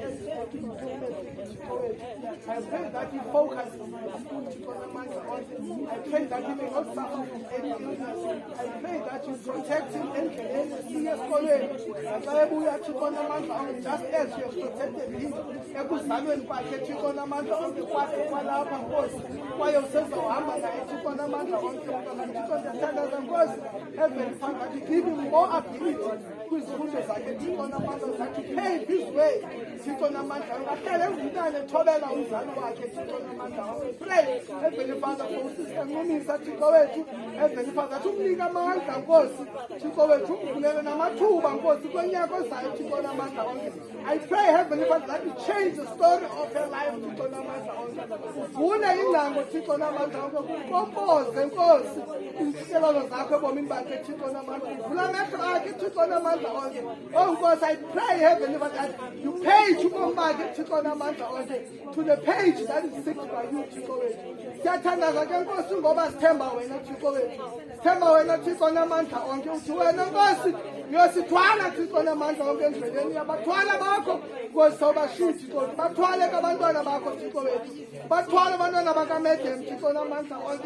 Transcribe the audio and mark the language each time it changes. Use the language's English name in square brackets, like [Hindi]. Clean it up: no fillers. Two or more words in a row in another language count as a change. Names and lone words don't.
[English] I pray that you focus on I pray that you may not suffer from any illness. I pray that you protect him and serious for him. Just as you have protected him. [Xhosa] Ekuzalweni kwakhe Thixo namandla onke kwakhe kwalapha Nkosi. Kwaye usezohamba naye Thixo namandla onke Thixo ndiyathandaza Nkosi. [English] Heavenly Father, to give him more ability [Xhosa] kwizifundo zakhe Thixo namandla [English] that to pave his way [Xhosa] Thixo namandla ngahlele ngumntana ethobela umzali wakhe Thixo namandla onke. [English] Pray, Heavenly Father, for Sister Nunisa [Xhosa] Thixo wethu. [English] Heavenly Father, [Xhosa] umnika amandla Nkosi Thixo wethu uvulele namathuba Nkosi kwenyaka ozayo Thixo namandla onke. [English] I pray, Heavenly Father, that you change the story of her life [Xhosa] Thixo namandla onke. Uvule ingcango Thixo namandla onke kukompoze Nkosi iintsikelelo zakho ebomini bakhe Thixo namandla. Vula amehlo akhe Thixo namandla onke. Oh Nkosi, [English] I pray, Heavenly Father, that you page [Xhosa] ubomi bakhe Thixo namandla onke [English] to the page that is fixed by you [Xhosa] Thixo wethu. Siyathandaza ke Nkosi ngoba sithemba wena Thixo wethu. Sithemba wena Thixo namandla onke. Uthi wena Nkosi uyosithwala Thixo namandla onke endleleni yabathwala bakho Nkosi sawubashithi Nkosi. Bathwale abantwana bakho Thixo wethu. Bathwale abantwana bakaMedem Thixo namandla onke.